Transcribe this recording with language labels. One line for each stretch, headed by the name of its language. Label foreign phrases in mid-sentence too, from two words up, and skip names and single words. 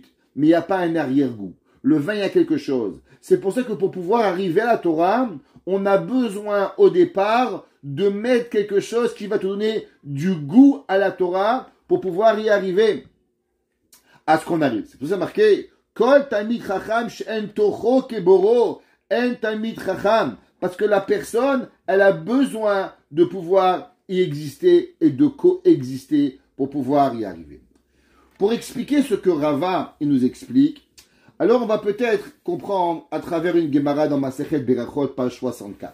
French: Mais il n'y a pas un arrière-goût. Le vin, il y a quelque chose. C'est pour ça que pour pouvoir arriver à la Torah, on a besoin au départ de mettre quelque chose qui va te donner du goût à la Torah pour pouvoir y arriver à ce qu'on arrive. C'est pour ça marqué
Hebrew: כל תלמיד חכם שאין תוכו כברו אין תלמיד חכם.
French: Parce que la personne, elle a besoin de pouvoir y exister et de coexister pour pouvoir y arriver. Pour expliquer ce que Rava il nous explique, alors on va peut-être comprendre à travers une Gemara dans Masechet Berachot, page 64.